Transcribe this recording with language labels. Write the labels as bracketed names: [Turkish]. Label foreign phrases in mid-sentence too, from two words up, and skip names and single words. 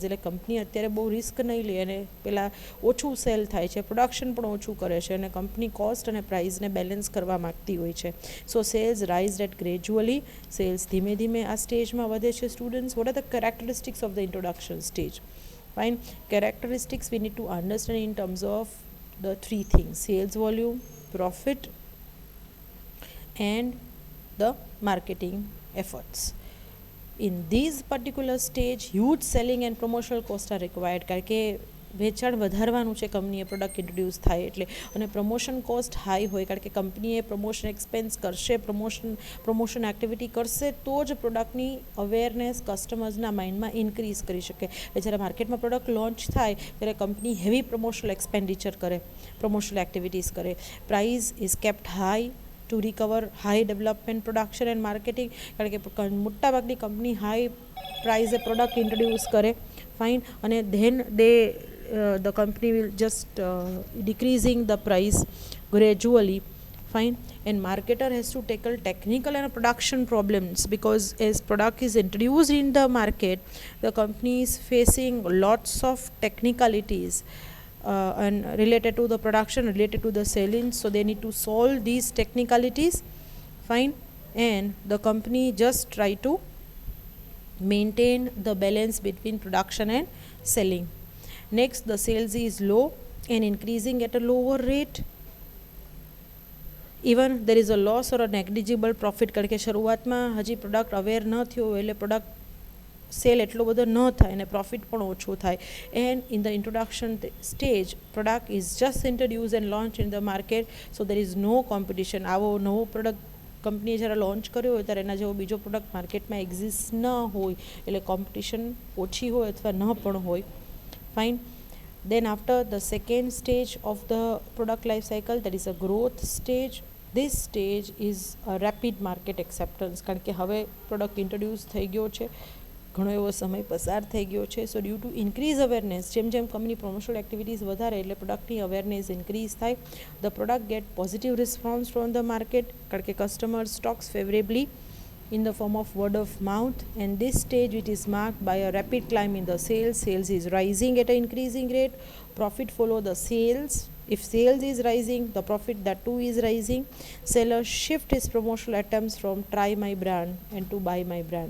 [Gujarati] એટલે કંપની અત્યારે બહુ રિસ્ક નહીં લે અને પહેલાં ઓછું સેલ થાય છે, પ્રોડક્શન પણ ઓછું કરે છે, અને કંપની કોસ્ટ અને પ્રાઇઝને બેલેન્સ કરવા માગતી હોય છે. [English] So sales rise at gradually. [Gujarati] સેલ્સ ધીમે ધીમે આ સ્ટેજમાં વધે છે. [English] Students, what are the characteristics of the introduction stage? Fine. Characteristics we need to understand in terms of the 3 things: sales volume, profit, and the marketing efforts. In this particular stage, huge selling and promotional costs are required, [Gujarati] કારણ કે વેચાણ વધારવાનું છે કંપનીએ [English] પ્રોડક્ટ ઇન્ટ્રોડ્યુસ [Gujarati] થાય એટલે, અને [English] પ્રમોશન કોસ્ટ હાઈ [Gujarati] હોય કારણ કે કંપનીએ [English] પ્રમોશન એક્સપેન્સ [Gujarati] કરશે, [English] પ્રમોશન એક્ટિવિટી [Gujarati] કરશે તો જ પ્રોડક્ટની અવેરનેસ કસ્ટમર્સના માઇન્ડમાં ઇન્ક્રીઝ કરી શકે. જ્યારે માર્કેટમાં [English] પ્રોડક્ટ લોન્ચ [Gujarati] થાય ત્યારે કંપની [English] હેવી પ્રમોશનલ એક્સપેન્ડિચર [Gujarati] કરે, [English] પ્રમોશનલ એક્ટિવિટીઝ [Gujarati] કરે. [English] Price is kept high to recover high development production and marketing, [Gujarati] કારણ કે મોટાભાગની કંપની હાઈ પ્રાઇઝે પ્રોડક્ટ ઇન્ટ્રોડ્યુસ કરે. [English] Fine. અને ધેન the company will just decreasing the price gradually. Fine. And marketer has to tackle technical and production problems, because as product is introduced in the market, the company is facing lots of technicalities and related to the production, related to the selling, so they need to solve these technicalities. Fine. And the company just try to maintain the balance between production and selling. Next, the sales is low and increasing at a lower rate. Even there is a loss or a negligible profit, [Gujarati] કારણ કે શરૂઆતમાં હજી પ્રોડક્ટ અવેર ન થયો એટલે પ્રોડક્ટ સેલ એટલો બધો ન થાય અને પ્રોફિટ પણ ઓછો થાય. [English] And in the introduction stage, product is just introduce and launch in the market, so there is no competition. [Gujarati] આવો નવો પ્રોડક્ટ કંપનીએ જ્યારે લોન્ચ કર્યો હોય ત્યારે એના જેવો બીજો પ્રોડક્ટ માર્કેટમાં એક્ઝિસ્ટ ન હોય, એટલે કોમ્પિટિશન ઓછી હોય અથવા ન પણ હોય. [English] Fine. Then after the second stage of the product life cycle, that is a growth stage. This stage is a rapid market acceptance, [Gujarati] કારણ કે હવે [English] પ્રોડક્ટ ઇન્ટ્રોડ્યુસ [Gujarati] થઈ ગયો છે, ઘણો એવો સમય પસાર થઈ ગયો છે. [English] So due to increase awareness, [Gujarati] જેમ જેમ કંપની [English] પ્રમોશનલ એક્ટિવિટીઝ [Gujarati] વધારે એટલે પ્રોડક્ટની અવેરનેસ ઇન્ક્રીઝ થાય. [English] The product get positive response from the market, [Gujarati] કારણ કે [English] customer stocks favourably in the form of word of mouth. And this stage it is marked by a rapid climb in the sales. Sales is rising at an increasing rate. Profit follow the sales. If sales is rising, the profit that too is rising. Seller shift his promotional attempts from try my brand and to buy my brand.